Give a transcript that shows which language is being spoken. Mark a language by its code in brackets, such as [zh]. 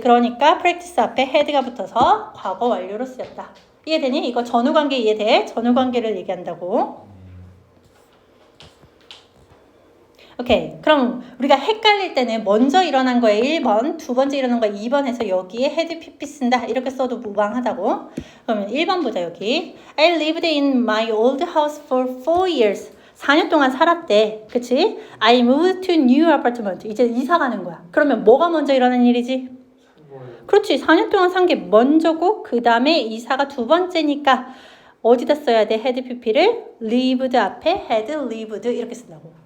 [ko] 그러니까 practice 앞에 had가 붙어서 과거 완료로 쓰였다. 이해되니? 이거 전후관계 이해돼? 전후관계를 얘기한다고. 오케이. 그럼 우리가 헷갈릴 때는 먼저 일어난 거에 1번, 두 번째 일어난 거에 2번 해서 여기에 had pp 쓴다. 이렇게 써도 무방하다고. 그러면 1번 보자 여기. [en] I lived in my old house for 4 years. [ko] 4년 동안 살았대. 그치? [en] I moved to new apartment. [ko] 이제 이사 가는 거야. 그러면 뭐가 먼저 일어난 일이지? 그렇지. 4년 동안 산 게 먼저고 그 다음에 이사가 두 번째니까 어디다 써야 돼? had pp를 lived 앞에 had lived 이렇게 쓴다고.